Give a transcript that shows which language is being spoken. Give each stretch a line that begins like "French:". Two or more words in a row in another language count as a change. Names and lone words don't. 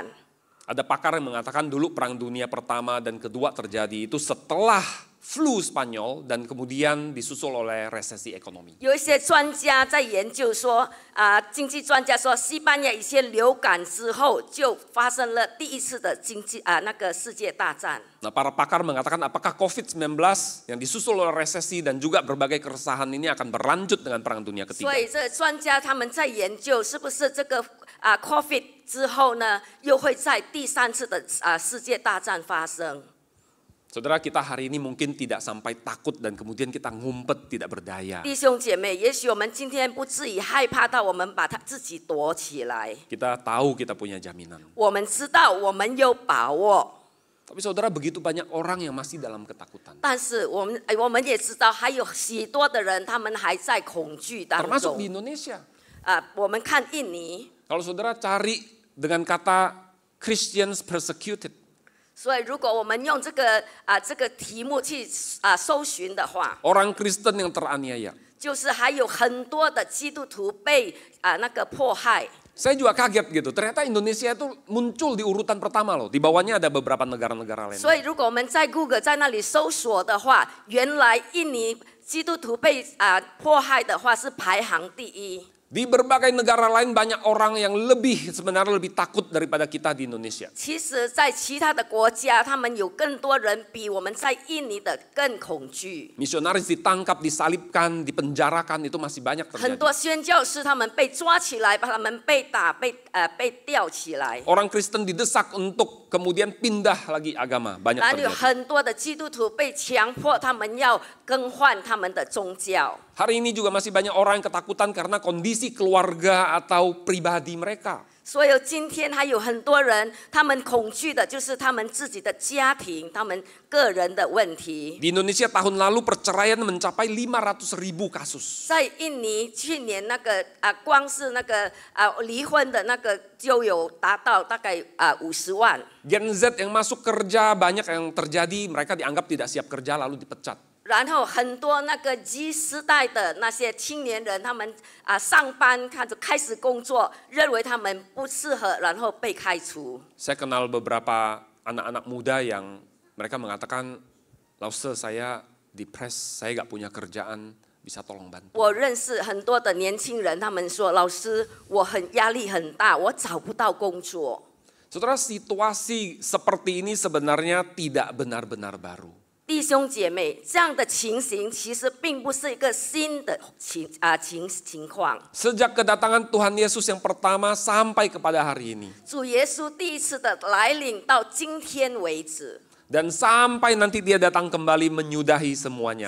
Indonesian: Ada pakar yang mengatakan dulu perang dunia pertama dan kedua terjadi itu setelah flu Spanyol dan kemudian disusul oleh resesi ekonomi.
Chinese: 有一些专家在研究说，经济专家说，西班牙以前流感之后就发生了第一次的那个世界大战。
Indonesian: Nah, para pakar mengatakan apakah COVID-19 yang disusul oleh resesi dan juga berbagai keresahan ini akan berlanjut dengan perang dunia
Chinese: 所
Indonesian: ketiga.
Chinese: 以这专家他们在研究，是不是这个COVID 之后呢，又会在第三次的世界大战发生？
Indonesian: Saudara, kita hari ini mungkin tidak sampai takut dan kemudian kita ngumpet tidak berdaya.
Chinese: 弟兄姐妹，也许我们今天不至于害怕到我们把自己躲起来，
Indonesian: Kita tahu kita punya jaminan.
Chinese: 我们知道我们有把握。
Indonesian: Tapi saudara, begitu banyak orang yang masih dalam ketakutan.
Chinese: 但是我们也知道，还有许多的人，他们还在恐惧当
Indonesian: Termasuk di
Chinese: 中。
Indonesian: Indonesia.
Chinese: 我们看印尼，
Indonesian: Kalau saudara cari dengan kata
English: Christians persecuted,
Chinese: 所以如果我们用这个题目去搜寻的话，
Indonesian: orang Kristen yang teraniaya,
Chinese: 就是还有很多的基督徒被那个迫害，
Indonesian: Saya juga kaget gitu, ternyata Indonesia itu muncul di urutan pertama loh. Di bawahnya ada beberapa negara-negara lain.
Chinese: 所以如果我们在 Google 在那里搜索的话，原来印尼基督徒被迫害的话是排行第一。
Indonesian: Di berbagai negara lain banyak orang yang sebenarnya lebih takut daripada kita di Indonesia.
Chinese: 其实，在其他的国家，他们有更多人比我们在印尼的更恐惧。
Indonesian: Misionaris ditangkap, disalibkan, dipenjarakan itu masih banyak
Chinese: 很
Indonesian: terjadi.
Chinese: 多宣教士他们被抓起来，把他们被打、被吊起来。
Indonesian: Orang Kristen didesak untuk kemudian pindah lagi agama, banyak
Chinese: 然后有
Indonesian: terjadi.
Chinese: 很多的基督徒被强迫，他们要更换他们的宗教。
Indonesian: Hari ini juga masih banyak orang yang ketakutan karena kondisi keluarga atau pribadi mereka.
Chinese: 所以今天还有很多人，他们恐惧的就是他们自己的家庭、他们个人的问题。
Indonesian: Di Indonesia tahun lalu perceraian mencapai 500.000 kasus.
Chinese: 在印尼去年那个光是那个离婚的那个就有达到大概50万。
Indonesian: Gen Z yang masuk kerja banyak yang terjadi, mereka dianggap tidak siap kerja lalu dipecat.
Chinese: 然后很多那个 Z 世代的那些青年人，他们上班开始工作，认为他们不适合，然后被开除。
Indonesian: Saya kenal beberapa anak-anak muda yang mereka mengatakan, Lause saya depres, saya gak punya kerjaan, bisa tolong bantu.
Chinese: 我认识很多的年轻人，他们说：“老师，我压力很大，我找不到工作。”
Indonesian: Saudara, situasi seperti ini sebenarnya tidak benar-benar baru.
Chinese: 弟兄姐妹，这样的情形其实并不是一个新的情况。
Indonesian: Sejak kedatangan Tuhan Yesus yang pertama sampai kepada hari ini.
Chinese: 主耶稣第一次的来临到今天为止，
Indonesian: Dan sampai nanti dia datang kembali menyudahi semuanya,